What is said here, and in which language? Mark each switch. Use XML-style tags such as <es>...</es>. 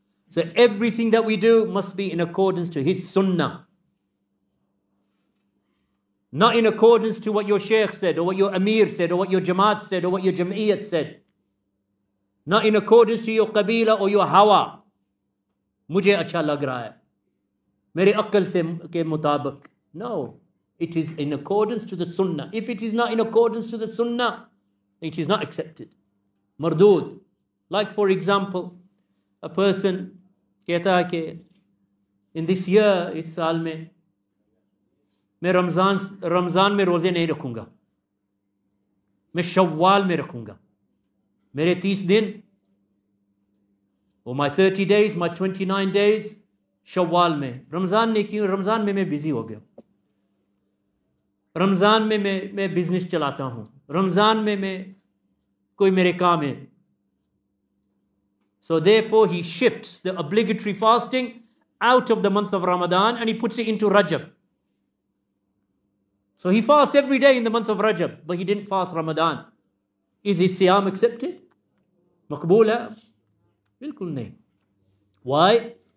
<en>So everything that we do must be in accordance to his sunnah. Not in accordance to what your sheikh said, or what your amir said, or what your jamaat said, or what your jam'iyyat said. Not in accordance to your qabila or your hawa.</en> <hi>मुझे अच्छा लग रहा है, मेरे अक्ल से के मुताबिक.</hi> <en>No, it is in accordance to the sunnah. If it is not in accordance to the sunnah, it is not accepted. Mardud. Like for example, a person</en> <hi>कहता है कि</hi> <en>in this year,</en> <hi>इस साल में मैं रमज़ान में रोज़े नहीं रखूँगा, मैं शव्वाल में रखूँगा, मेरे 30 दिन,</hi> <en>or my 30 days, my 29 days,</en> <hi>शव्वाल में. रमज़ान ने क्यों? रमज़ान में मैं बिजी हो गया, रमज़ान में मैं बिजनेस चलाता हूँ, रमज़ान में मैं कोई मेरे काम है.</hi> <en>So therefore he shifts the obligatory fasting out of the month of Ramadan and he puts it into Rajab. So he fasts every day in the month of Rajab, but he didn't fast Ramadan. Is his siyam accepted?</en> <hi>Maqbool hai? Bilkul nahi.</hi> <en>Why?</en>